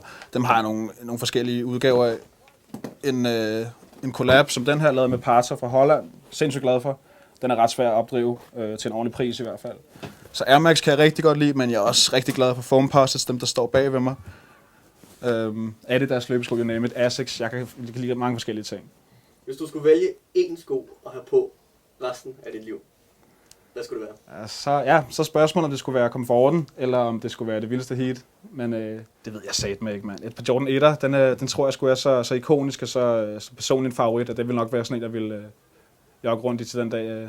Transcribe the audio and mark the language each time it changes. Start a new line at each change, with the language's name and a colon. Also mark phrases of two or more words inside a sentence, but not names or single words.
Danish: Dem har jeg nogle forskellige udgaver af. En collab som den her, lavet med Parter fra Holland. Sindssygt glad for. Den er ret svær at opdrive til en ordentlig pris i hvert fald. Så Air Max kan jeg rigtig godt lide, men jeg er også rigtig glad for Foam Posits, dem der står bag ved mig. Adidas løbesko,
English: you name it, Asics,
Danish: jeg kan lide mange forskellige ting. Hvis du skulle vælge én sko at have på resten af dit liv, hvad skulle det være? Så spørgsmålet, om det skulle være komforten, eller om det skulle være det vildeste heat. Men det ved jeg satme ikke, mand. Et par Jordan 1'er, den tror jeg skulle være så ikonisk og så personlig en favorit, at det vil nok være sådan en, der vil jogge rundt i til den dag.